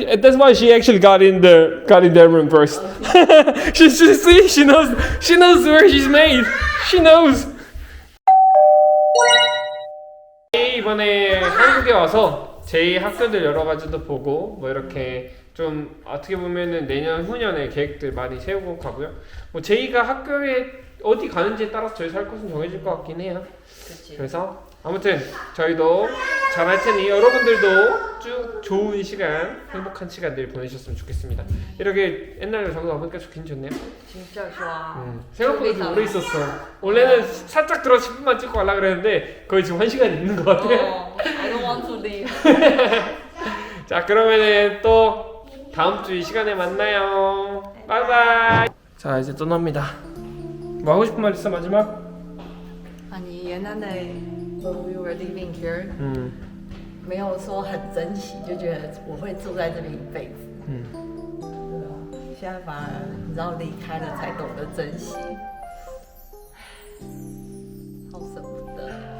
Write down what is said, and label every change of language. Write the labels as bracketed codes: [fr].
[en] That's why she actually got in their room first. She knows where she's made. She knows. [ko] 이번에 한국에 와서 제 학교들 여러 가지도 보고 뭐 이렇게 좀 어떻게 보면은 내년 후년에 계획들 많이 세우고 가고요. 뭐 제이가 학교에 어디 가는지에 따라서 저희 살 곳은 정해질 것 같긴 해요. 그치. 그래서 아무튼 저희도 잘할 테니 여러분들도 쭉 좋은 시간, 행복한 시간들 보내셨으면 좋겠습니다. 이렇게 옛날에 저도 와보니까 좋긴 좋네요. 진짜 좋아. 생각보다 좀 오래 있었어. 원래는 살짝 들어서 10분만 찍고 가려고 그랬는데 거의 지금 1시간 있는 것 같아요. [en] I don't want to leave. [ko] 자 그러면은 또 다음 주 이 시간에 만나요. 바이바이. 자 이제 떠납니다. 뭐 하고 싶은 말 있어 마지막? 아니 옛날에 [en] when we were living here， [zh] 没有说很珍惜，就觉得我会住在这里一辈子。对啊，现在反而你知道离开了才懂得珍惜，好舍不得。